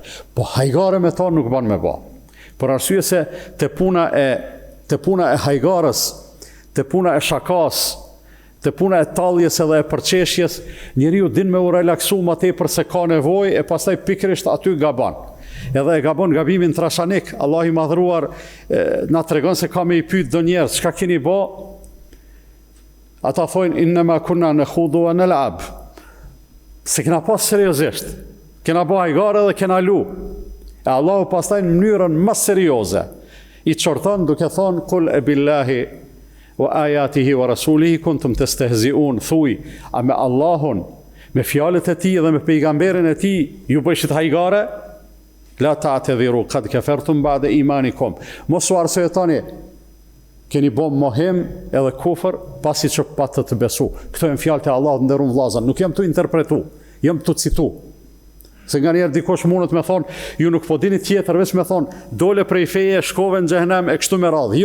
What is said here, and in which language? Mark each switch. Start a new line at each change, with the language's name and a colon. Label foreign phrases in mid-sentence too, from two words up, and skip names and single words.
Albanian: Po hajgare me to nuk bën me bë. Për arsye se te puna e hajgarës, te puna e shakas, te puna e talljes edhe e përqeshjes, njeriu din me u relaksu më tepër se ka nevojë e pastaj pikërisht aty gabon. Edhe e gabon gabimin trashanik. Allah i madhruar na tregon se ka me i pyet do njerëz, çka keni bë? Ata thojnë
Arabic: إنما كنا نخوض ونلعب.
Albanian: Se kena pas seriozisht. Kena bë hajgare dhe kena lu. E Allahu pastaj në mënyrën më serioze i çorton duke thonë
Arabic: قل أبالله وآياته ورسوله كنتم تستهزئون,
Albanian: thuj, a me Allahun, me fjalët e tij dhe me pejgamberin e tij ju bëjshit hajgare?
Arabic: لا تعتذروا قد كفرتم بعد إيمانكم.
Albanian: Mos u arsyetoni, keni bom mohim edhe kufër pasi që patë të besu. Këto janë fjalët e Allahut nderuar vëllezër, nuk jam tu interpretu, jam tu citu. Se nga njerë dikosh mundet me thonë, ju nuk po dini tjetër, veç me thonë, dole prej feje, shkove në xhehenem e kështu me radhë.